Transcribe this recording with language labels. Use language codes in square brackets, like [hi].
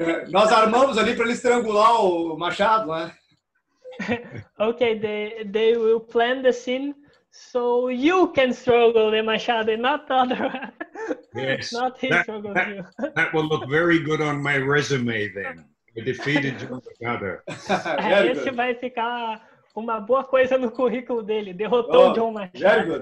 [pt] Nós armamos ali para ele estrangular o Machado, né? [en] Okay, they will plan the scene so you can struggle the Machado, not the other one. Yes. Not he struggles you. That will look very good on my resume then. I defeated John Machado. [pt] Esse vai ficar uma boa coisa no currículo dele. Derrotou o John Machado.